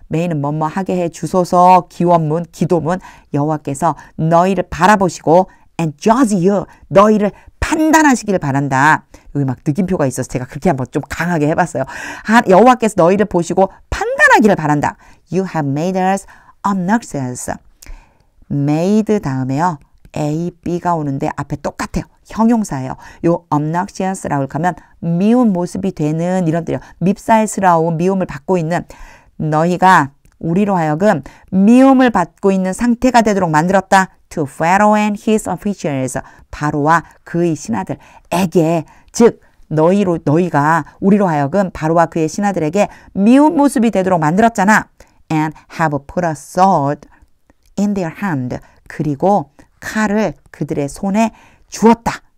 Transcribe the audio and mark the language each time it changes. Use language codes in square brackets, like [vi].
[ko] May는 뭐뭐 하게 해 주소서. 기원문, 기도문. 여호와께서 너희를 바라보시고 [en] and judge you. [ko] 너희를 판단하시기를 바란다. 여기 막 느낌표가 있어서 제가 그렇게 한번 좀 강하게 해봤어요. 여호와께서 너희를 보시고 판단하기를 바란다. [en] You have made us obnoxious. [ko] made 다음에요. A, B가 오는데 앞에 똑같아요. 형용사예요. 요 obnoxious라고 하면 미운 모습이 되는 이런 뜻이에요. 밉살스러운 미움을 받고 있는 너희가 우리로 하여금 미움을 받고 있는 상태가 되도록 만들었다. [en] To Pharaoh and his officials. [ko] 바로와 그의 신하들에게, 즉 너희가 우리로 하여금 바로와 그의 신하들에게 미운 모습이 되도록 만들었잖아. [en] And have put a sword in their hand. [ko] 그리고 칼을 그들의 손에 주었다.